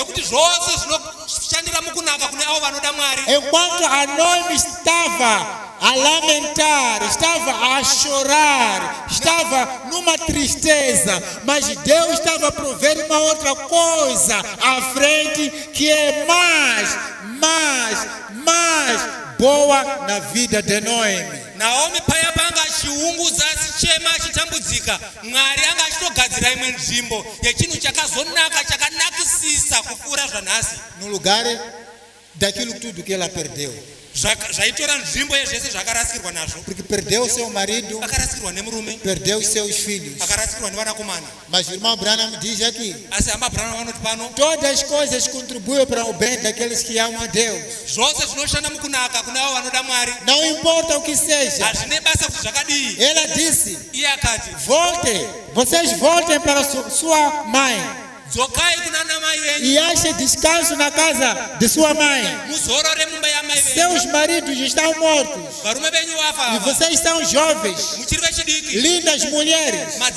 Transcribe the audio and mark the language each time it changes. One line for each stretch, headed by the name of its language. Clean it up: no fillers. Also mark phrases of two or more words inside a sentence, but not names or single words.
Portuguese: Enquanto a Noemi estava a lamentar, estava a chorar, estava numa tristeza, mas Deus estava a prover uma outra coisa à frente que é mais boa na vida de Noemi.
Shona: Naomi payapanga chiunguza chema chitambudzika Mwari anga achitogadzira imwe nzvimbo yechinhu chakazonaka chakanakisisa kupfuura zvanhasi
Portuguese: no lugar daquilo tudo que ela perdeu.
Shona: Zvaitora nzvimbo yezvese zvakarasikirwa nazvo.
Portuguese: Porque perdeu seu marido,
Shona: akarasikirwa nemurume,
Portuguese: perdeu seus filhos,
Shona: akarasikirwa nevanakomana.
Portuguese: Mas o irmão Branham diz aqui:
Shona: asi hama Branham vanoti pano,
Portuguese: todas as coisas contribuem para o bem daqueles que amam a Deus.
Shona: Zvose zvinoshanda mukunaka kune avo vanoda Mwari.
Portuguese: Não importa o que seja.
Shona: Hazvine basa kuti zvakadii.
Portuguese: Ela disse:
Shona: iye akati,
Portuguese: vocês voltem para sua mãe e achem descanso na casa de sua mãe. Seus maridos estão mortos e vocês são jovens, lindas mulheres.